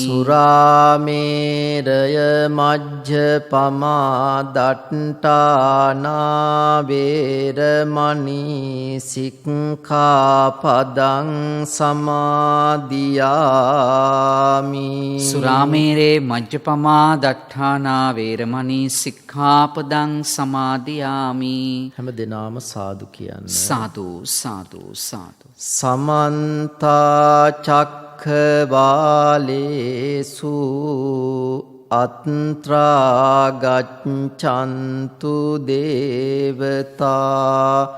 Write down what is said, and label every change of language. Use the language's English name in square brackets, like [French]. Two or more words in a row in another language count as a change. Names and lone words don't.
[Pali] සුරාමේරය මජ්ජපමා දට්ඨානා වේරමණී සික්ඛාපදං සමාදියාමි. සුරාමේරේ මජ්ජපමා දට්ඨානා වේරමණී සික්ඛාපදං සමාදියාමි. [Sinhala] හැම දිනාම සාදු කියන්න. සාදු සාදු සාදු. [Pali] සමන්ත චක්ඛවාලේසු අත්‍රා ගච්ඡන්තු දේවතා